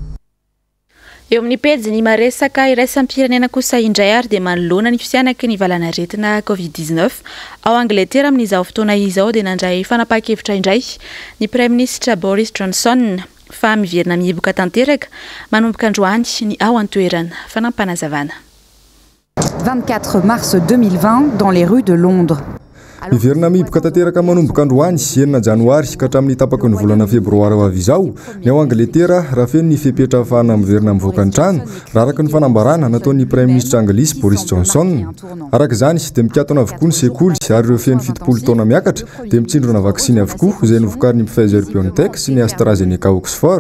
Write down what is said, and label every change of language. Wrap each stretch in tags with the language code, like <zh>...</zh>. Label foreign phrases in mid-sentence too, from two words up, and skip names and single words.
<mg>Eo amin'ny pejy maresaka iraisam-pirenena kosa indray ary dia manoloana ny fisianaka ny valana retina covid-19 ao Angletera amin'izao fotoana izao dia nandray fanapakevitra indray ny</mg> <fr>Prime Ministre</fr> <mg>Boris Johnson fa miverina mihiboka tanteraka manomboka androany ny ao an-toerana fanampanazavana.</mg> <fr>24 mars 2020 dans les rues de Londres.</fr> <mg>Miverina mihiboka tanteraka manomboka androany 9 janoary ka hatramin'ny tapaka ny volana febroary ho avy izao ny ao Angletera raha feno ny fepetra ahafahana miverina mivoaka ny trano raha araka ny fanambarana nataon'ny</mg> <fr>Prime Ministre</fr> <mg>Anglisy Boris Johnson. Araka izany dia mikatona avokoa ny sekoly ary ireo feno 70 taona miakatra dia mitsindrona vaksiny avokoa izay novokarin'ny Pfizer-BioNTech sy ny AstraZeneca Oxford.</mg>